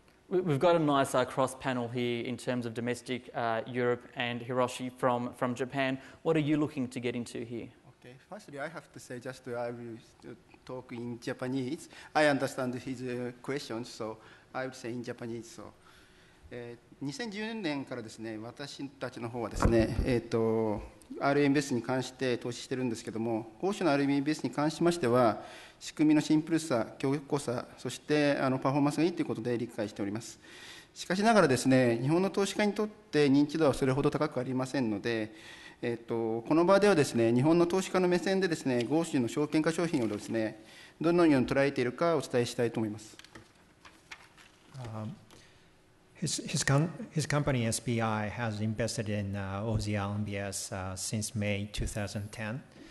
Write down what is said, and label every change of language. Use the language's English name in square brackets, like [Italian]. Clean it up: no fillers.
[English] We've got a nice cross panel here in terms of domestic Europe and Hiroshi from Japan. What are you looking to get into here? Okay, firstly I have to say I will talk in Japanese. I understand his questions, so I will say in Japanese. [Japanese] So, 2010年からですね、私たちの方はですね、RMBS に関して投資してるんですけども、欧州の RMBS に関しましては、仕組みのシンプルさ、強固さ、そしてパフォーマンスがいいということで理解しております。しかしながらですね、日本の投資家にとって認知度はそれほど高くありませんので、この場ではですね、日本の投資家の目線でですね、欧州の証券化商品をですね、どのように捉えているかお伝えしたいと思います。 [English] His company SBI has invested in Aussie RMBS since May 2010.